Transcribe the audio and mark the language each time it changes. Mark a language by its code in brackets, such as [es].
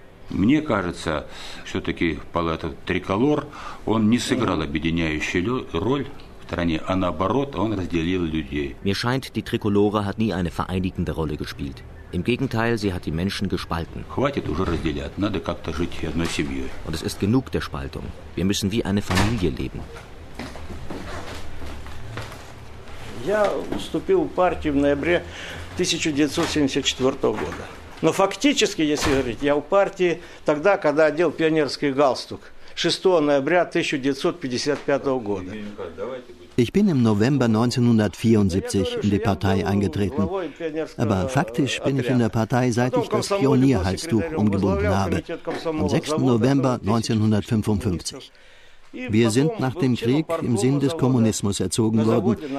[de] Mir scheint, die Trikolore hat nie eine vereinigende Rolle gespielt. Im Gegenteil, sie hat die Menschen gespalten. Und es ist genug der Spaltung. Wir müssen wie eine Familie leben. [ru] Я вступил в партию в ноябре 1974 года. Но фактически, если говорить, я в партии тогда, когда одел пионерский галстук. 6. ноября 1955 года. [de] Ich bin im November 1974 in die Partei eingetreten. Aber faktisch bin ich in der Partei, seit ich das Pionierhalstuch umgebunden habe, am 6. November 1955. Wir sind nach dem Krieg im Sinn des Kommunismus erzogen worden.